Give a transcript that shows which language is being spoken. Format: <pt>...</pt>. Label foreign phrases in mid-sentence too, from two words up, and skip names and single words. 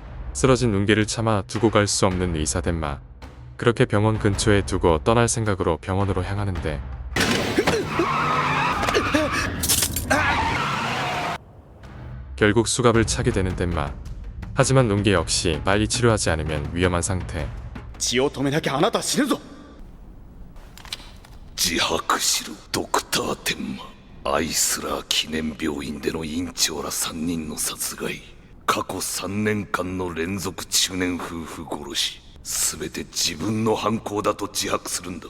<ko>쓰러진 룽게를 참아 두고 갈 수 없는 의사 덴마. 그렇게 병원 근처에 두고 떠날 생각으로 병원으로 향하는데 결국 수갑을 차게 되는 덴마. 하지만 룽게 역시 빨리 치료하지 않으면 위험한 상태.</ko> <ja>血を止めなきゃあなた死ぬぞ。自白しろ、ドクター天馬。アイスラー記念病院での院長ら3人の殺害。過去3年間の連続中年夫婦殺し。すべて自分の犯行だと自白するんだ。</ja>